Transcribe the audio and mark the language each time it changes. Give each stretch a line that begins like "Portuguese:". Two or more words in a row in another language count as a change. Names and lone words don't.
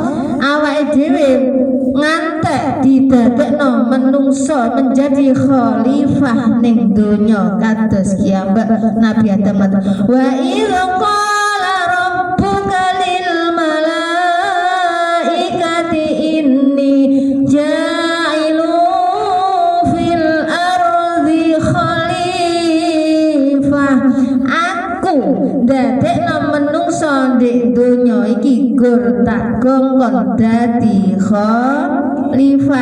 Javanese: Awake dhewe ngantek didadekno menungso menjadi khalifah ning donya kados kiambak Nabi Adam.
Arabic: وإذ قال ربك للملائكة إني
Javanese: dadekno menungso ndek donya iki gur tak gongkon dadi khalifah.